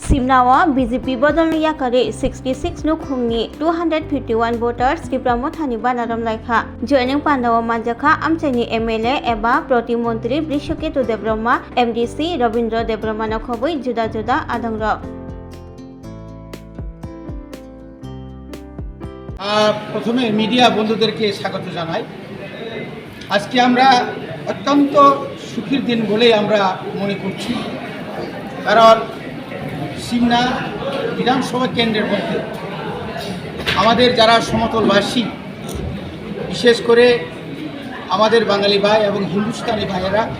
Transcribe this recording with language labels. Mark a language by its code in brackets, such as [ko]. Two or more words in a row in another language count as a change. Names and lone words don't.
[trp] Simnawa BJP Bodolni Yakari 66 Nukhungni 251 voters Dipramo Thani Banaram Laikha Joining Pandawa Manjaka Amchani MLA Eba Protimantri Brishoketu Debroma MDC Robindra Debroma Nakhobui Juda Juda Adangra [bn] প্রথমে মিডিয়া বন্ধুদেরকে স্বাগত জানাই। আজকে আমরা অত্যন্ত সুখের দিন বলেই আমরা মনে করছি, কারণ সিমনা বিধানসভা কেন্দ্রের মধ্যে আমাদের যারা সমতলবাসী, বিশেষ করে আমাদের বাঙালি ভাই এবং হিন্দুস্তানি ভাইয়েরা